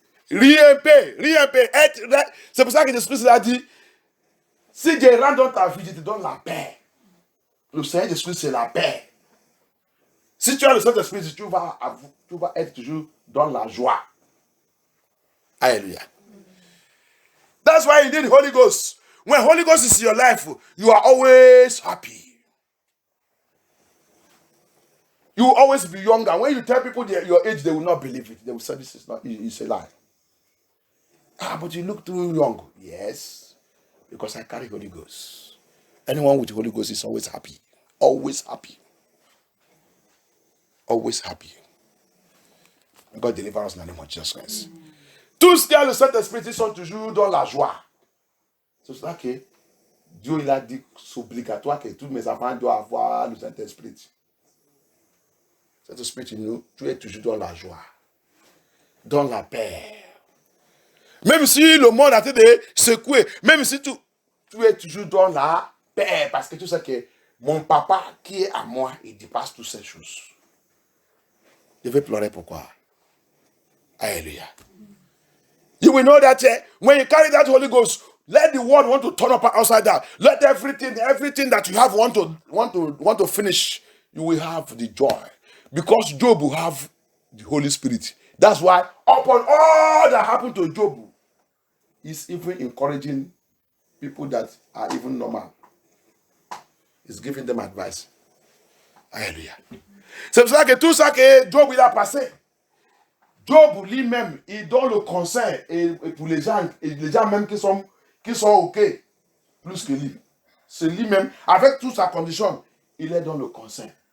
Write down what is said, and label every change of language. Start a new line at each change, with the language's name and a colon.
French: Rien peut être. C'est pour ça que Jésus a dit, si je rentre dans ta vie, je te donne la paix. Le Seigneur Jésus, c'est la paix. Si tu as le Saint-Esprit, tu vas être toujours dans la joie. Hallelujah.
English: That's why you need Holy Ghost. When Holy Ghost is in your life, you are always happy. You will always be younger. When you tell people your age, they will not believe it. They will say, this is not, it's a lie. But you look too young. Yes, because I carry Holy Ghost. Anyone with Holy Ghost is always happy. Always happy. Always happy. God deliver us in the name of Jesus Christ.
French: Tous qui ont le Saint-Esprit, ils sont toujours dans la joie. C'est pour ça que Dieu il a dit c'est obligatoire que tous mes enfants doivent avoir le Saint-Esprit. Saint-Esprit, tu es toujours dans la joie, dans la paix. Même si le monde a été secoué, même si tu es toujours dans la paix, parce que tu sais que mon papa qui est à moi, il dépasse toutes ces choses. Je vais pleurer pourquoi? Hallelujah.
English: You will know that when you carry that Holy Ghost, let the world want to turn up outside down. Let everything that you have want to finish. You will have the joy. Because Job will have the Holy Spirit. That's why upon all that happened to Job, he's even encouraging people that are even normal. He's giving them advice. Alléluia.
French: C'est pour ça que tout ça que Job il a passé, Job lui-même, il donne le conseil et pour les gens même qui sont OK, plus que lui. C'est lui-même, avec toute sa condition, il est dans le conseil.